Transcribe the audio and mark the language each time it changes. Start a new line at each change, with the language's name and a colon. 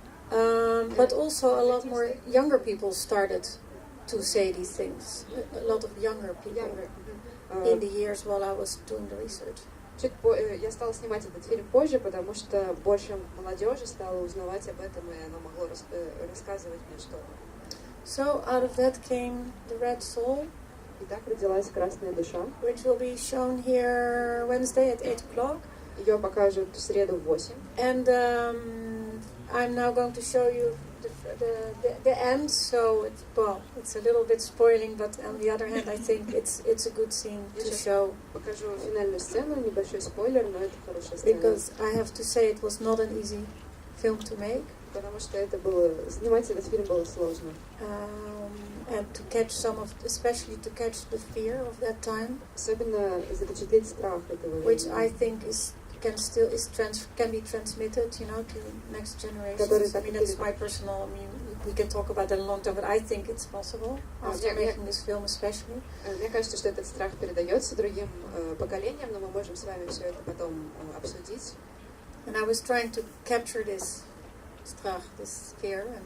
English: But also a lot more younger people started to say these things. A lot of younger people in the years while I was doing the research.
Russian: Я стала снимать этот фильм позже, потому что больше молодежи стала узнавать об этом, и оно могло рассказывать мне что-то.
English: So out of that came The Red Soul.
Russian: И так родилась «Красная душа»,
English: which will be shown here Wednesday at 8 o'clock.
Russian: Ее покажут в среду в 8.
English: And I'm now going to show you the end, so it's a little bit spoiling, but on the other hand, I think it's a good scene to show.
Russian: Покажу финальную сцену, небольшой спойлер, но это хорошая сцена.
English: Because I have to say it was not an easy film to make.
Russian: Потому что это было, снимать этот фильм было сложно.
English: And to catch especially to catch the fear of that time.
Russian: Особенно запечатлеть страх этого.
English: Which I think can be transmitted, to next generations. I mean, that's my personal. We can talk about that a long time, but I think it's possible after making this film, especially.
Russian: Мне кажется, что этот страх передается другим поколениям, но мы можем с вами все это потом обсудить.
English: And I was trying to capture this strach, this fear.